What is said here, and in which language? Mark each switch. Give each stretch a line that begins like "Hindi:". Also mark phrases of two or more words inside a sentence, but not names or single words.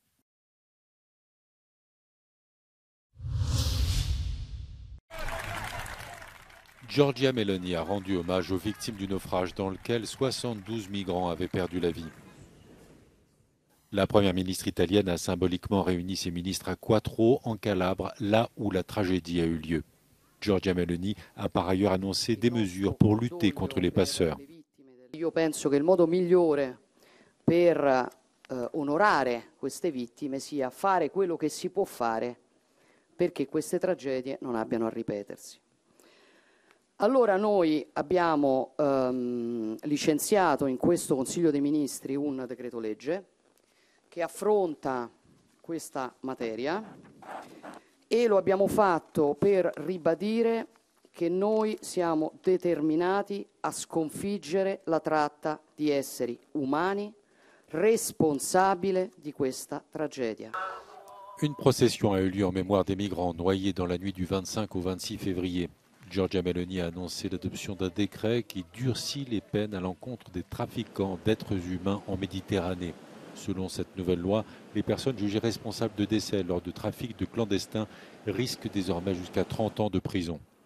French: Giorgia Meloni a rendu hommage aux victimes du naufrage dans lequel 72 migrants avaient perdu la vie. La première ministre italienne a symboliquement réuni ses ministres à Quattro, en Calabre, là où la tragédie a eu lieu. Giorgia Meloni a par ailleurs annoncé des mesures pour lutter contre les passeurs.
Italian: Io penso che il modo migliore per onorare queste vittime sia fare quello che si può fare perché queste tragedie non abbiano a ripetersi. Allora noi abbiamo licenziato in questo Consiglio dei Ministri un decreto legge che affronta questa materia e lo abbiamo fatto per ribadire che noi siamo determinati a sconfiggere la tratta di esseri umani responsabile di questa tragedia.
French: Une procession a eu lieu en mémoire des migrants noyés dans la nuit du 25 au 26 février. Giorgia Meloni a annoncé l'adoption d'un décret qui durcit les peines à l'encontre des trafiquants d'êtres humains en Méditerranée. Selon cette nouvelle loi, les personnes jugées responsables de décès lors de trafic de clandestins risquent désormais jusqu'à 30 ans de prison.